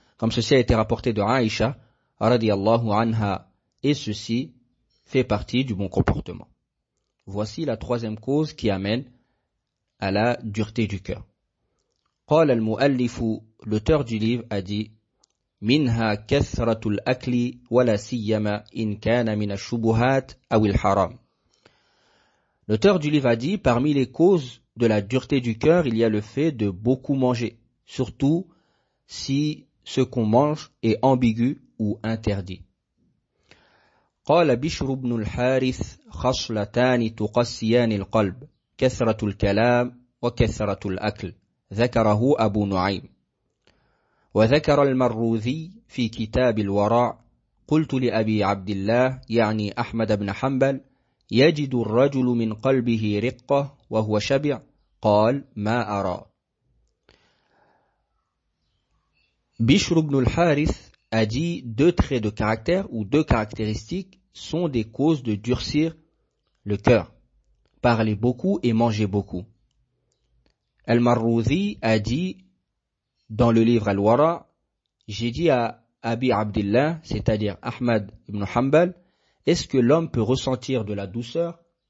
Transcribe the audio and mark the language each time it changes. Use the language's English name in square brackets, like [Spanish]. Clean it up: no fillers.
[French] Comme ceci a été rapporté de Aïcha, radiallahu anha, et ceci fait partie du bon comportement. Voici la troisième cause qui amène à la dureté du cœur. [Arabic] قال المؤلف, [French] l'auteur du livre a dit, [Arabic] منها كثرة الأكل ولا سيما إن كان من الشبهات أو الحرام. [French] L'auteur du livre a dit, parmi les causes de la dureté du cœur, il y a le fait de beaucoup manger, surtout si ce qu'on mange est ambigu ou interdit. [Arabic] قال بشر بن الحارث خصلتان تقسيان القلب كثرة الكلام وكثرة الأكل ذكره أبو نعيم وذكر المروذي في كتاب الورع قلت لأبي عبد الله يعني أحمد بن حنبل يجد الرجل من قلبه رقة وهو شبع قال ما أرى. [French] Bishr ibn al-Harith a dit deux traits de caractère ou deux caractéristiques sont des causes de durcir le cœur. Parler beaucoup et manger beaucoup. Al-Marruzi a dit dans le livre Al-Wara, j'ai dit à Abi Abdillah, c'est-à-dire Ahmad ibn Hanbal, est-ce que l'homme peut ressentir de la douceur?